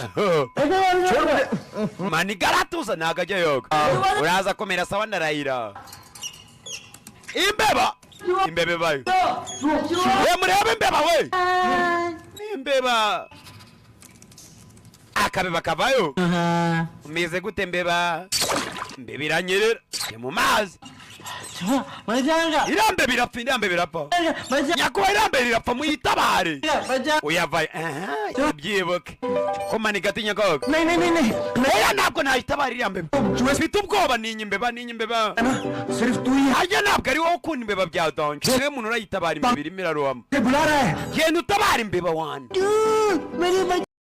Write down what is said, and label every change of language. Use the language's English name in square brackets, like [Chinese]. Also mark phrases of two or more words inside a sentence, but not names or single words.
[Kinyarwanda] mani garatuza ntago ajya yoga uraza komera sawa ndarahira imbeba bayo we murebe imbeba we imbeba akabeba kavayo umeze gute mbeba iranyerera mu mazi [Hindi] मर जाऊंगा [Kinyarwanda] irambe birapfa nyakuba irambe rirapfa muyitabare uyavaye byibuke ko mani gatinya koga [Hindi] नहीं [Kinyarwanda] oya ntabwo nayitabara irambe mfite ubwoba ninya imbeba [Hindi] सिर्फ तू ही [Kinyarwanda] harya ntabwo ari wowe ukunda imbeba bya donje niwe muntu urayitabara imbeba irimo irarohama [Hindi] बुला रहा है [Kinyarwanda] genda utabara imbeba wanjye [Hindi] मेरी